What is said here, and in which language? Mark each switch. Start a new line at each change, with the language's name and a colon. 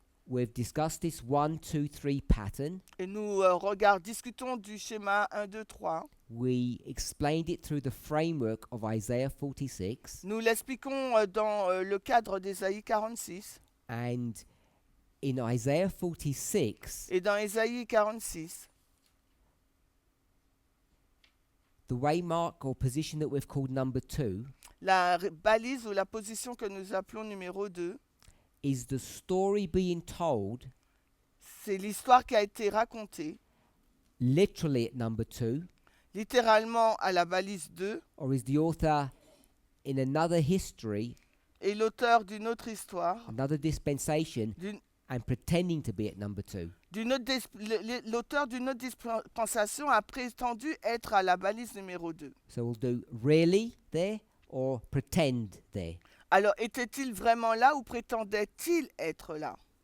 English: We've discussed this 1, 2, 3 pattern.
French: Et nous discutons du schéma 1, 2, 3.
English: We explained it through the framework of Isaiah 46.
French: Nous l'expliquons dans le cadre d'Ésaïe 46.
English: And in Isaiah 46,
French: Et dans Ésaïe 46,
English: the waymark or position that we've called number 2
French: la balise ou la position que nous appelons numéro 2,
English: is the story being told
French: c'est l'histoire qui a été racontée,
English: literally at number 2,
French: littéralement à la balise 2,
English: or is the author in another history,
French: et l'auteur d'une autre histoire,
English: another dispensation,
French: d'une-
English: and pretending to be at number 2?
French: l'auteur d'une autre dispensation a prétendu être à la balise numéro 2.
English: So we'll do really there or pretend there.
French: Alors, était-il vraiment là ou prétendait-il être là?